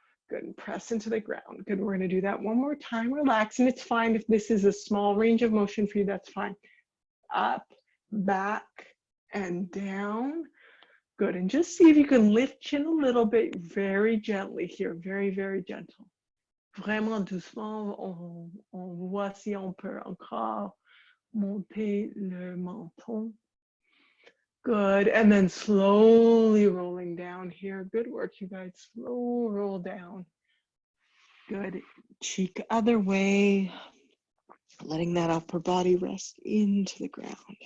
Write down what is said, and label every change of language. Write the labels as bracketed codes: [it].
[en] Good, and press into the ground. Good, we're gonna do that one more time. Relax, and it's fine if this is a small range of motion for you, that's fine. Up, back, and down. Good, and just see if you can lift chin a little bit, very gently here, very, very gentle. [fr] Vraiment doucement, on voit si on peut encore monter le menton. [en] Good, and then slowly rolling down here. Good work, you guys. Slow roll down. Good. Cheek other way. Letting that upper body rest into the ground.